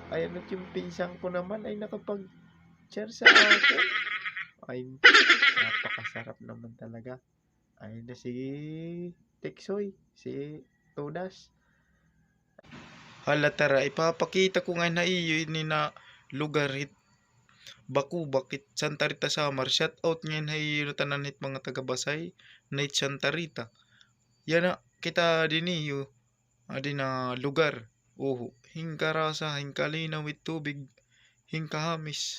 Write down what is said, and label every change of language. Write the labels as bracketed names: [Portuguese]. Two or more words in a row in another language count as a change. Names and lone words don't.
[Filipino] Ayan at yung pinsang ko naman ay nakapag-share sa akin. Ay napakasarap naman talaga. Ayun na si Teksoy, si Todas. [Waray] Hala tara, ipapakita ko nga na iyo ni na lugar hit Bakubak it Santa Rita Samar. Shout out ngayon na iyo tanan hit mga taga-Basay na it Santa Rita. Yan na kita din iyo. Adi na lugar. Hingkarasa, hingkalinaw with tubig, hingkahamis.